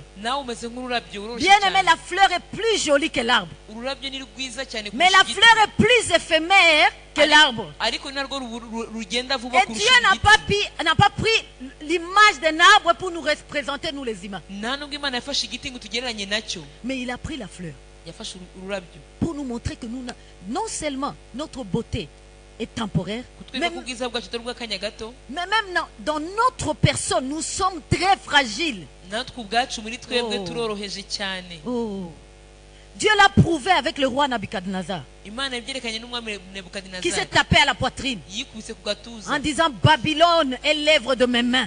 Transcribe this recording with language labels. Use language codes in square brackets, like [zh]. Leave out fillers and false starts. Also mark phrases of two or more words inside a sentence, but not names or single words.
[rw] nawe umeze nk'ururabyo uroroshye [fr] Bien aimé, [rw] cyane [fr] la fleur est plus jolie que l'arbre. [rw] ururabyo ni rwiza cyane [fr] Mais la fleur est plus éphémère que l'arbre. [rw] ariko ni narwo rugenda vuba [fr] Et Dieu n'a pas pris l'image d'un arbre pour nous représenter, nous les humains. [rw] nta nubwo imana yafashe igiti ngo tugereranye nacyo [fr] Mais il a pris la fleur [rw] yafashe ururabyo [fr] pour nous montrer que nous, non seulement notre beauté est temporaire. Mais même dans notre personne, nous sommes très fragiles. Oh. Dieu l'a prouvé avec le roi Nabucodonosor, qui s'est tapé à la poitrine en disant Babylone est l'œuvre de mes mains.